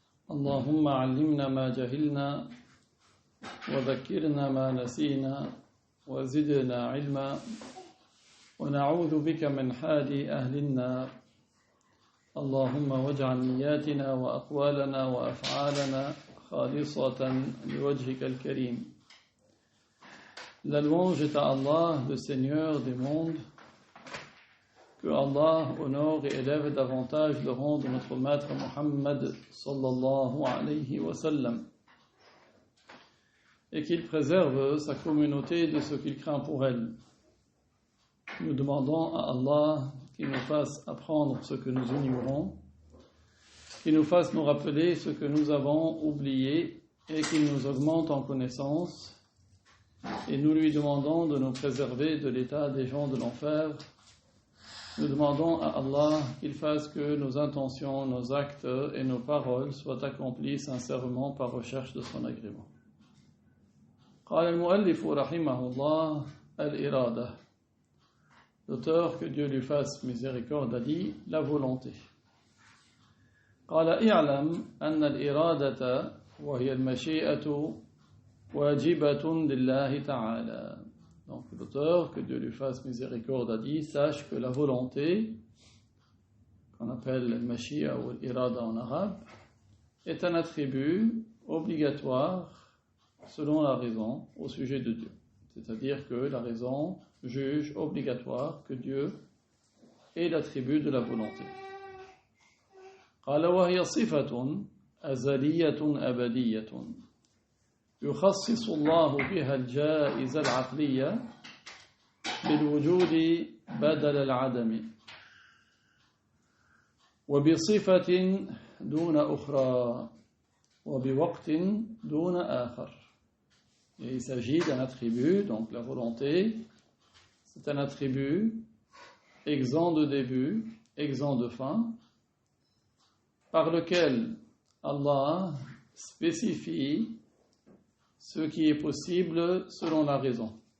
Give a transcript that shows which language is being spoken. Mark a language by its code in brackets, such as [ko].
[ar] اللهم علمنا ما جهلنا وذكرنا ما نسينا وزدنا علما ونعوذ بك من حال أهل النار اللهم واجعل نياتنا وأقوالنا وأفعالنا خالصة لوجهك الكريم. [fr] La louange est à Allah, le Seigneur des mondes. Que Allah honore et élève davantage le rang de notre maître Muhammad sallallahu alayhi wa sallam. Et qu'il préserve sa communauté de ce qu'il craint pour elle. Nous demandons à Allah qu'il nous fasse apprendre ce que nous ignorons, qu'il nous fasse nous rappeler ce que nous avons oublié et qu'il nous augmente en connaissance. Et nous lui demandons de nous préserver de l'état des gens de l'enfer. Nous demandons à Allah qu'il fasse que nos intentions, nos actes et nos paroles soient accomplis sincèrement par recherche de son agrément. [ar] قال المؤلف رحمه الله الإرادة. [fr] L'auteur, que Dieu lui fasse miséricorde, a dit la volonté. [ar] قال اعلم أن الإرادة وهي المشيئة واجبة لله تعالى. [fr] Donc l'auteur, que Dieu lui fasse miséricorde, a dit sache que la volonté, qu'on appelle mashia ou l'irada en arabe, est un attribut obligatoire selon la raison au sujet de Dieu. C'est-à-dire que la raison juge obligatoire que Dieu est l'attribut de la volonté. [ar] قال وهي صفة أزلية أبدية يخصص الله بها الجائزة العقلية بالوجود بدل العدم وبصفة دون أخرى وبوقت دون آخر. [fr] Et il s'agit d'un attribut, donc la volonté, c'est un attribut exempt de début, exempt de fin, par lequel Allah spécifie ce qui est possible selon la raison.